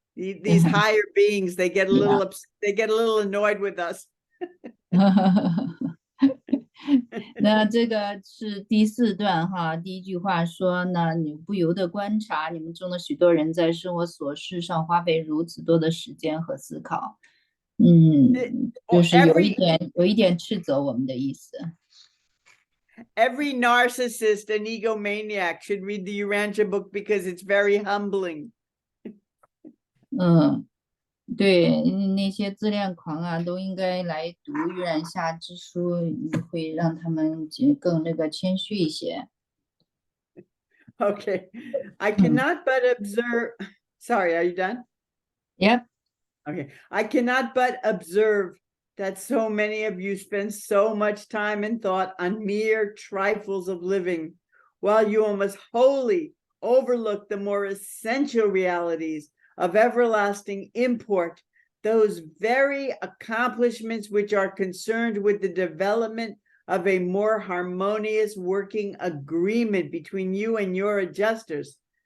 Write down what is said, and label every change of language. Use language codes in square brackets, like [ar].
[en] These higher beings, they get a little they get a little annoyed with us. [zh] 那这个是第4段哈，第1句话说呢，你不由得观察你们中的许多人在生活琐事上花费如此多的时间和思考，就是有一点斥责我们的意思。 [en] Every narcissist and egomaniac should read the Urantia book because it's very humbling. [zh] 对，那些自恋狂啊，都应该来读《玉苒下之书》，会让他们更那个谦虚一些。 [en] Okay, I cannot but observe. Sorry, are you done? Yep. Okay, I cannot but observe that so many of you spend so much time and thought on mere trifles of living, while you almost wholly overlook the more essential realities of everlasting import, those very accomplishments which are concerned with the development of a more harmonious working agreement between you and your adjusters.